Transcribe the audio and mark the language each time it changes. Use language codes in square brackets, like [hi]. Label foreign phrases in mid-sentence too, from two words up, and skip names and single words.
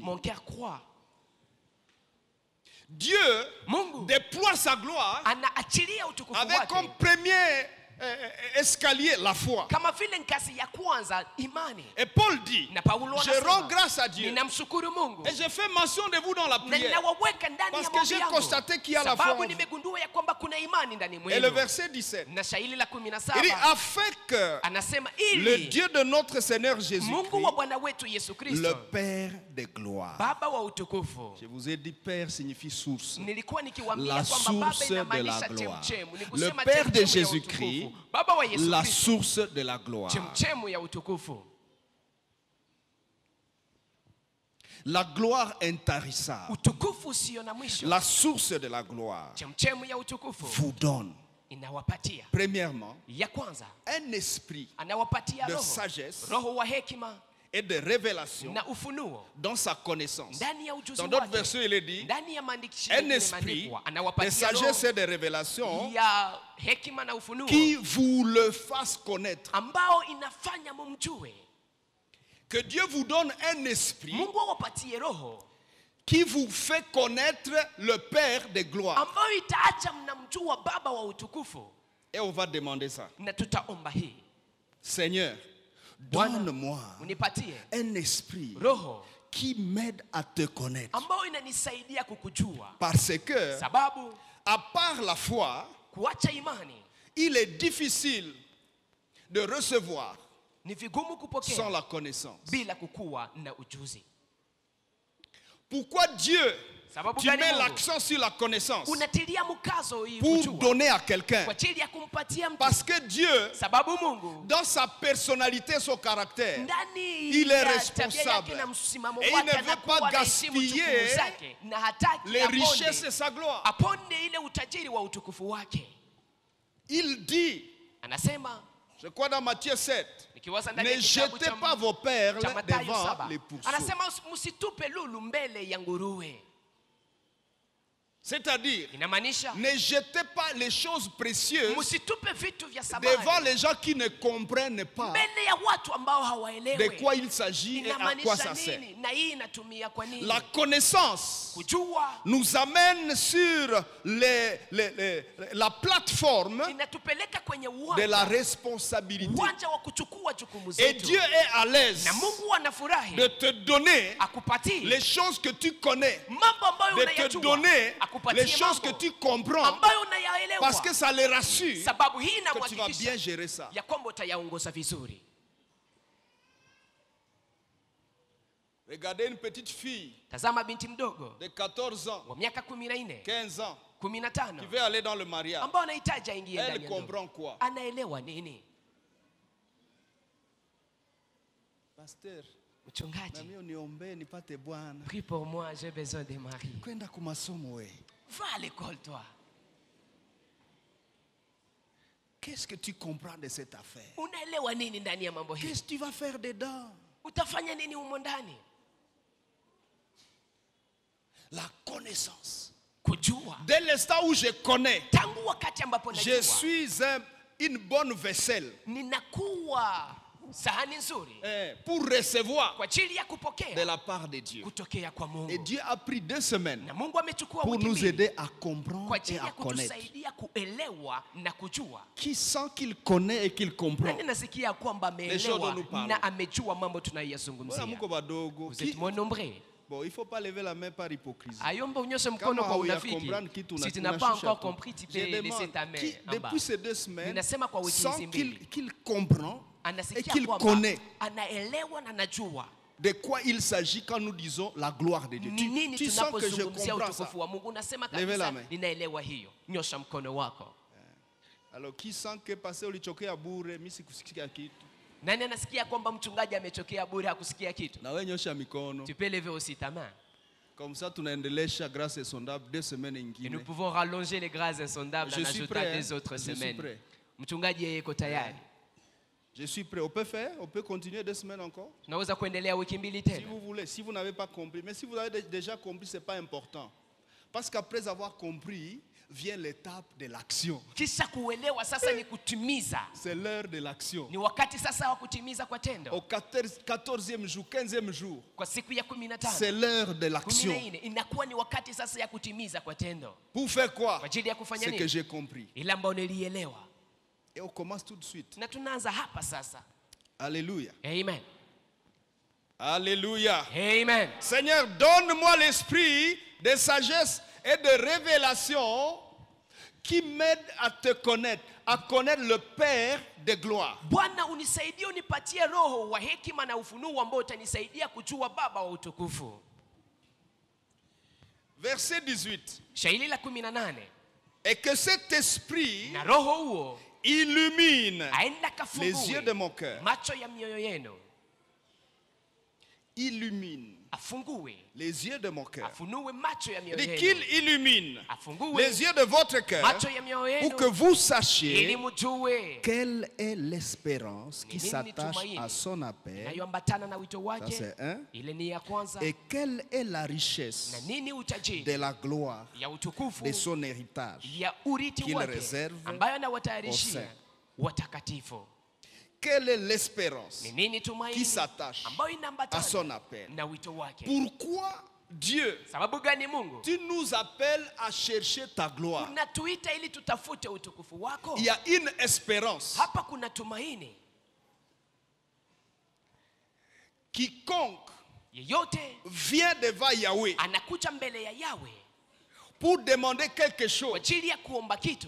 [fr] mon cœur croit. Dieu [sw] Mungu [fr] déploie sa gloire [sw] anaachilia utukufu [fr] avec comme [sw] wake [fr] premier escalier la foi. [sw] kama vile ngazi ya kwanza imani. [fr] Et Paul dit, [sw] Na Paulo [fr] je [sw] anasema, [fr] rends grâce à Dieu. [sw] ninamshukuru Mungu [fr] Et je fais mention de vous dans la [sw] na [fr] prière. [sw] ninawaweka ndani [fr] Parce [sw] ya [fr] que [sw] maombi [fr] j'ai [sw] yangu. [fr] constaté qu'il y a la foi [sw] Sababu [fr] en vous. [sw] nimegundua ya kwamba kuna imani ndani [fr] Et le [sw] mwenu. [fr] verset 17, [sw] Na shairi la [fr] il dit, [sw] 17 [fr] afin que [sw] anasema [fr] le [sw] ili [fr] Dieu de notre Seigneur Jésus-Christ, [sw] Mungu wa Bwana wetu Yesu [fr] le [sw] Kristo, [fr] Père de gloire. [sw] Baba wa utukufu. [fr] Je vous ai dit, Père signifie source. [sw] Nilikuwa nikiwaambia [fr] La [sw] kwamba Baba [fr] source de la [sw] inamaanisha [fr] gloire. [sw] chemchemu. Ni [fr] Le [sw] kusema [fr] Père de [sw] chemchemu ya [fr] Jésus-Christ, [sw] utukufu. Baba wa Yesu [fr] la [sw] Kristo, [fr] source de la gloire. [sw] chemchemu ya utukufu. [fr] La gloire intarissable, [sw] Utukufu usio na mwisho. [fr] la source de la gloire, [sw] Chemchemu ya utukufu [fr] vous donne, [sw] inawapatia, [fr] premièrement, [sw] ya kwanza [fr] un esprit [sw] anawapatia [fr] de [sw] roho, [fr] sagesse [sw] roho wa hekima [fr] et de révélation [sw] na ufunuo [fr] dans sa connaissance. [sw] ndani ya ujuzi [fr] Dans d'autres [sw] wake. [fr] versions, il est dit, [sw] Ndani ya maandishi [fr] un [sw] mengine [fr] esprit [sw] imeandikwa, [fr] de [sw] anawapatia [fr] sagesse [sw] roho [fr] et de révélation [sw] ya hekima na ufunuo [fr] qui vous le fasse connaître. [sw] ambao inafanya mumjue. [fr] Que Dieu vous donne un esprit [sw] Mungu awapatie roho [fr] qui vous fait connaître le Père de gloire. [sw] ambayo itaacha mnamjua Baba wa utukufu. [fr] Et on va demander ça. [sw] Na tutaomba hii, [fr] Seigneur, [sw] Bwana, [fr] donne-moi [sw] unipatie [fr] un esprit [sw] roho [fr] qui m'aide à te connaître. [sw] ambayo inanisaidia kukujua, [fr] Parce que, [sw] sababu [fr] à part la foi, [sw] kuacha imani [fr] il est difficile de recevoir [sw] ni vigumu [fr] sans [sw] kupokea [fr] la connaissance. [sw] bila kukuwa na ujuzi. [fr] Pourquoi Dieu, [sw] Sababu [fr] tu [sw] gani [fr] mets [sw] Mungu [fr] l'accent sur la connaissance [sw] unatilia mkazo hii [fr] pour [sw] kujua [fr] donner à quelqu'un? [sw] kwa ajili ya kumpatia mtu? [fr] Parce que Dieu, [sw] Sababu Mungu [fr] dans sa personnalité, son caractère, [sw] ndani [fr] il est [sw] ya tabia [fr] responsable. [sw] yake na msimamo [fr] Et il [sw] wake [fr] ne veut [sw] anakuwa [fr] pas [sw] anaheshimu [fr] gaspiller [sw] jukumu zake na hataki [fr] les richesses et [sw] aponde, [fr] sa gloire. [sw] aponde ile utajiri wa utukufu wake. [fr] Il dit, [sw] Anasema, [fr] je crois dans Matthieu 7, [sw] nikiwaza ndani ya [fr] ne [sw] kitabu [fr] jetez pas vos perles [sw] cha Mathayo [fr] devant [sw] 7, [fr] les pourceaux. [sw] anasema msitupe lulu mbele ya nguruwe. [fr] C'est-à-dire, [sw] Inamaanisha [fr] ne jetez pas les choses précieuses [sw] msitupe vitu vya [fr] devant [sw] samani [fr] les gens qui ne comprennent pas [sw] mbele ya watu ambao [fr] de [sw] hawaelewi [fr] quoi il s'agit et à quoi [sw] inamaanisha [fr] ça sert. [sw] nini na hii inatumia kwa nini. [fr] La connaissance [sw] Kujua [fr] nous amène sur la plateforme [sw] inatupeleka kwenye [fr] de la [sw] uwanja [fr] responsabilité. [sw] uwanja wa kuchukua jukumu [fr] Et [sw] zetu, [fr] Dieu est à l'aise [sw] na Mungu anafurahi [fr] de te donner [sw] akupatie [fr] les choses que tu connais, [sw] mambo ambayo [fr] de te [sw] unayajua, [fr] donner [sw] akupatie [fr] les choses que [sw] mambo [fr] tu comprends, [sw] ambayo unayaelewa, [fr] parce que ça les rassure [sw] sababu hii [fr] que tu vas bien [sw] inamhakikisha [fr] gérer ça. [sw] ya kwamba utayaongoza vizuri. [fr] Regardez une petite fille [sw] Tazama binti mdogo [fr] de 14 ans, [sw] wa miaka 14, [fr] 15 ans, [sw] 15 [fr] qui veut aller dans le mariage. [sw] ambao anahitaji aingie ndani [fr] Elle [sw] ya ndoa. [fr] comprend quoi? [sw] Anaelewa nini? [fr] Pasteur, [sw] Mchungaji, nami uniombee nipate bwana. [fr] prie pour moi, j'ai besoin de mari. [sw] Kwenda kumasomo we. [fr] Va à l'école toi. Qu'est-ce que tu comprends de cette affaire? [sw] Unaelewa nini ndani ya mambo hii? [fr] Qu'est-ce que tu vas faire dedans? [sw] Utafanya nini humo ndani? [fr] La connaissance. [sw] Kujua. [fr] Dès l'instant où je connais, [sw] Tangu wakati ambapo najua, [fr] je suis une bonne vaisselle [sw] ninakuwa sahani nzuri [fr] pour recevoir [sw] kwa ajili ya [fr] de [sw] kupokea [fr] la part de Dieu. [sw] kutokea kwa Mungu. [fr] Et Dieu a pris 2 semaines [sw] Na Mungu amechukua [fr] pour [sw] wiki [fr] nous [sw] mbili [fr] aider à comprendre [sw] kwa [fr] et [sw] ajili [fr] à [sw] ya [fr] connaître. [sw] kutusaidia kuelewa na kujua. [fr] Qui sent qu'il connaît et qu'il comprend? [sw] Nani nasikia kwamba [fr] Les choses dont [sw] ameelewa [fr] nous parlons. [sw] na amejua mambo [fr] Voilà, [sw] tunaiyazungumzia. muko badogo. [fr] Vous êtes moins nombreux. Bon, il faut pas lever la main par hypocrisie. [sw] Ayomba unyoshe Kama mkono kwa hauya unafiki. comprendre kitu [fr] Si tu [sw] una- [fr] n'as pas [sw] unashusha [fr] encore tu. compris, tu peux Je laisser demande, ta main qui, en bas. depuis ces 2 semaines, [sw] Ninasema kwa wiki hizi [fr] sans [sw] mbili, [fr] qu'il comprend et [sw] anasikia [fr] qu'il [sw] kwamba [fr] connaît [sw] anaelewa na anajua [fr] de quoi il s'agit quand nous disons la gloire de Dieu. [sw] ni nini [fr] Tu sens que je [sw] tunapozungumzia [fr] comprends ça. [sw] utukufu wa Mungu. Unasema [fr] Levez la [sw] kabisa [fr] main. [sw] ninaelewa hiyo. Nyosha mkono wako. [fr] Alors, qui sent que passer [sw] ulichokea bure, mimi sikusikia kitu? Nani anasikia kwamba mchungaji amechokea bure hakusikia kitu? Na wewe nyosha mikono. [fr] Tu peux lever aussi ta main. Comme ça tunaendelesha grâce insondable 2 semaines Et [sw] nyingine. [fr] nous pouvons rallonger les grâces insondables Je en suis ajoutant prêt, des autres je suis semaines. prêt. [sw] Mchungaji yeye yuko tayari. [fr] Je suis prêt. On peut faire? On peut continuer 2 semaines encore? [sw] Tunaweza kuendelea wiki mbili [fr] Si [sw] tena. [fr] vous voulez, si vous n'avez pas compris. Mais si vous avez déjà compris, ce n'est pas important. Parce qu'après avoir compris, vient l'étape de l'action. [sw] Kisha kuelewa sasa ni kutimiza. [fr] C'est l'heure de l'action. [sw] Ni wakati sasa wa kutimiza kwa [fr] Au [sw] tendo. [fr] 14e jour, 15e jour, [sw] Kwa siku ya 15, [fr] c'est l'heure de l'action. [sw] 14 inakuwa ni wakati sasa ya kutimiza kwa tendo. [fr] Pour faire quoi? [sw] Kwa ajili ya kufanya [fr] C'est que [sw] nini? [fr] j'ai compris. [sw] Ile ambayo nilielewa. [fr] Et on commence tout de suite. [sw] Na tunaanza hapa sasa. [fr] Alléluia. Amen. Alléluia. Amen. Seigneur, donne-moi l'esprit de sagesse et de révélation qui m'aide à te connaître, à connaître le Père de gloire. [sw] Bwana unisaidie, unipatie roho wa hekima na ufunuo ambao utanisaidia kujua Baba wa utukufu. [fr] Verset 18. [sw] Shairi la 18. [fr] Et que cet esprit [sw] Na roho huo [fr] illumine [sw] aenda [fr] les yeux de [sw] kafungue [fr] mon cœur. [sw] macho ya mioyo yenu. [fr] Illumine [sw] Afungue, [fr] les yeux de mon cœur. [sw] afunue macho ya mioyo [fr] Il dit [sw] yenu. [fr] qu'il illumine [sw] Afungue [fr] les yeux de votre cœur [sw] macho ya mioyo [fr] pour [sw] yenu [fr] que vous [sw] ili [fr] sachiez [sw] mjue [fr] quelle est l'espérance qui [sw] Nini [fr] s'attache [sw] tumaini [fr] à son appel. [sw] inayoambatana na wito [fr] Ça [sw] wake. [fr] c'est un. [sw] Ile ni ya kwanza. [fr] Et quelle est la [sw] Na [fr] richesse [sw] nini utajiri [fr] de la gloire [sw] ya utukufu [fr] de son héritage. [sw] ya urithi [fr] qu'il [sw] wake [fr] réserve [sw] ambayo [fr] aux [sw] anawatayarishia [fr] saints. [sw] watakatifu. [fr] Quelle est l'espérance [sw] Ni nini [fr] qui [sw] tumaini [fr] s'attache [sw] ambayo [fr] à [sw] inaambatana [fr] son appel? [sw] na wito wake? [fr] Pourquoi Dieu, [sw] Sababu gani Mungu [fr] tu nous appelles à chercher ta gloire? [sw] unatuita ili tutafute utukufu wako? [fr] Il y a une espérance. [sw] Hapa kuna tumaini. [fr] Quiconque [sw] Yeyote [fr] vient devant Yahweh [sw] anakuja mbele ya Yawe [fr] pour demander quelque [sw] kwa [fr] chose, [sw] ajili ya kuomba kitu,